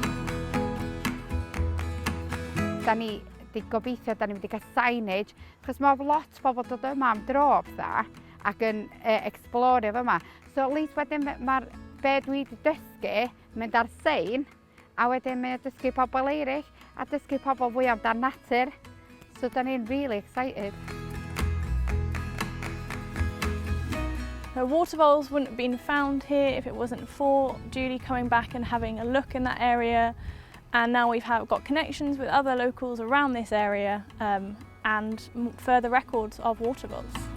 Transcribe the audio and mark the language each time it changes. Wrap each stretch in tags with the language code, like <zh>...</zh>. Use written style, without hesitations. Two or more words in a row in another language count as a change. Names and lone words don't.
<cy>Da ni wedi gobeithio, da ni wedi cael signage, achos mae lot o bobl dod yma am dro fatha ac yn explorio fyma. So at least wedyn mae'r be dwi wedi dysgu mynd ar sein, a wedyn mae'n dysgu pobl eraill a dysgu pobl fwy amdan natur. So da ni'n</cy> <en>really excited. The water voles wouldn't have been found here if it wasn't for Julie coming back and having a look in that area. And now we've got connections with other locals around this area and further records of water voles.</en>